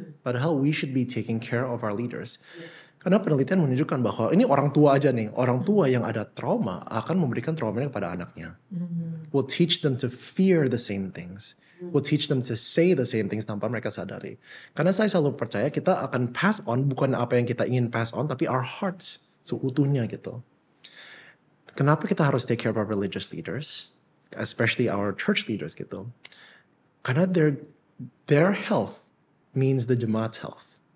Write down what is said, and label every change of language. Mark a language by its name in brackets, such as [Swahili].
[English] Padahal we should be taking care of our leaders. [Indonesian] Karena penelitian menunjukkan bahwa ini orang tua aja nih. Orang tua yang ada trauma akan memberikan traumanya kepada anaknya. [English] Will teach them to fear the same things. Will teach them to say the same things [Indonesian] tanpa mereka sadari. Karena saya selalu percaya kita akan pass on bukan apa yang kita ingin pass on, tapi our hearts seutuhnya gitu. Kenapa kita harus [English] take care of our religious leaders, especially our church leaders gitu? Karena their health means the jemaat's health.